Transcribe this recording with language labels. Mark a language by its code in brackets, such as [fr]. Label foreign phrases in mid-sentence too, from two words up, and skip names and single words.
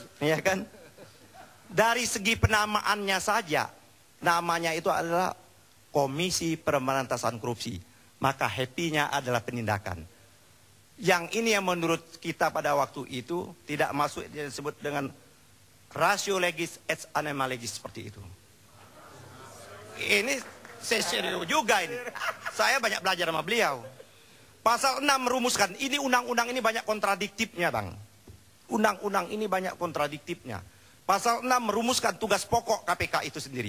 [id] Ya kan? Dari segi penamaannya saja, namanya itu adalah Komisi Pemberantasan Korupsi. Maka happy-nya adalah penindakan. Yang ini yang menurut kita pada waktu itu tidak masuk disebut dengan [la] ratio legis et anima legis [id] seperti itu. Ini saya serius juga ini. Saya banyak belajar sama beliau. Pasal 6 merumuskan, ini undang-undang ini banyak kontradiktifnya Bang. Undang-undang ini banyak kontradiktifnya. Pasal 6 merumuskan tugas pokok KPK itu sendiri.